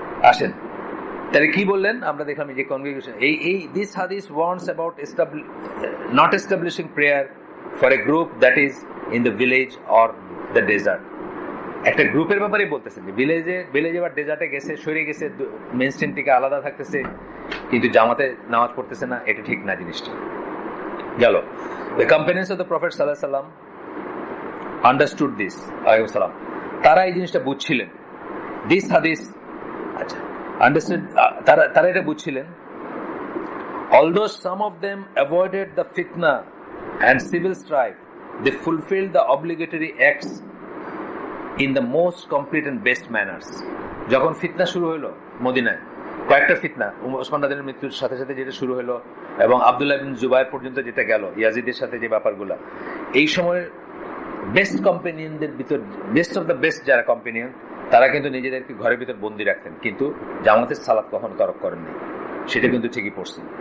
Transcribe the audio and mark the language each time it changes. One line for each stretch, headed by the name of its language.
Bangla: আসেন তাহলে কি বললেন আমরা দেখলাম যে কনগ্রিগেশন, এই
English: This hadith warns about not establishing prayer for a group that is in the village or the desert.
Bangla: একটা গ্রুপের ব্যাপারে বলতেছেন যে ভিলেজে বা ডেজার্টে গেছে, সরে গেছে, মেইন স্ট্রিম থেকে আলাদা থাকতেছে, কিন্তু জামাতে নামাজ পড়তেছে না, এটা ঠিক না জিনিসটা।
English: গেল the companions of the Prophet sallallahu alaihi wasallam understood this,
Bangla: আলাইহিস সালাম, তারা এই জিনিসটা বুঝছিলেন। দিস হাদিস, আচ্ছা, understood, তারা এটা বুঝছিলেন।
English: although some of them avoided the fitna and civil strife, they fulfilled the obligatory acts in the most complete and best manners.
Bangla: যখন ফিতনা শুরু হলো মদিনায়, কয়েকটা ফিতনা, ওসমান রাদিয়াল্লাহু আনহুর মৃত্যুর সাথে সাথে যেটা শুরু হলো এবং আব্দুল্লাহ ইবনে জুবায়ের পর্যন্ত যেটা গেল, ইয়াজিদের সাথে যে ব্যাপারগুলো, এই সময়ের বেস্ট কম্পেনিয়নদের ভিতর, বেস্ট অফ দ্য বেস্ট যারা কম্পেনিয়ন, তারা কিন্তু নিজেদেরকে ঘরের ভিতর বন্দি রাখতেন, কিন্তু জামাতের সালাত কখনো তরক করেননি। সেটা কিন্তু ঠিকই পড়ছে।